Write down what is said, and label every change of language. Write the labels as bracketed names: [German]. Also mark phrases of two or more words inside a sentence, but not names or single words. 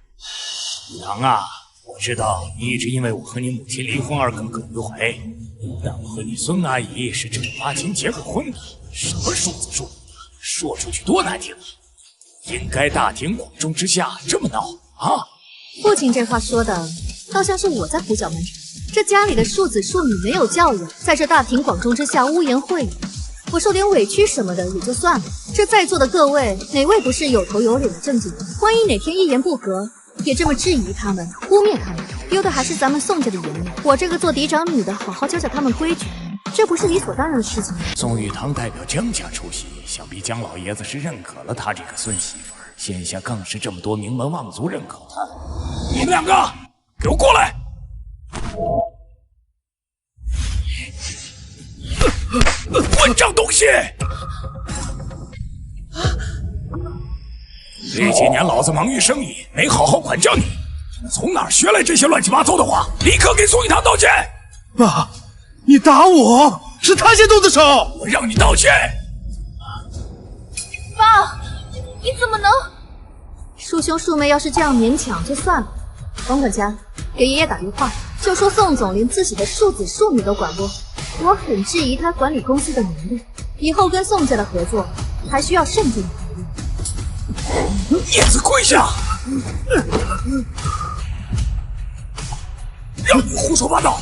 [Chinese] 雨堂啊，我知道你一直因為我和你母親離婚而耿耿於懷，但我和你孫阿姨是正兒八經結過婚的，什麼庶子庶女，說出去多難聽啊！應該大庭廣眾之下這麼鬧啊！父親這話說的，倒像是我在胡攪蠻纏。這家裡的庶子庶女沒有教養，在這大庭廣眾之下污言穢語，我受點委屈什麼的也就算了。這在座的各位，哪位不是有頭有臉的正經人？萬一哪天一言不合，也這麼質疑他們、污衊他們，丟的還是咱們宋家的顏面。我這個做嫡長女的，好好教教他們規矩，這不是理所當然的事情。宋雨堂代表江家出席，想必江老爺子是認可了他這個孫媳婦兒。现下更是這麼多名門望族認可他。你們兩個，給我過來！混賬東西！這幾年老子忙於生意，沒好好管教你，從哪兒學來這些亂七八糟的話？立刻給宋一堂道歉！爸，你打我，是他先動的手，我讓你道歉！爸，你怎麼能？恕兄恕妹要是這樣勉強就算了，王管家，給爺爺打電話，就說宋總連自己的庶子庶女都管不，我很質疑他管理公司的能力，以後跟宋家的合作還需要慎重考慮。孽子跪下！让你胡說八道！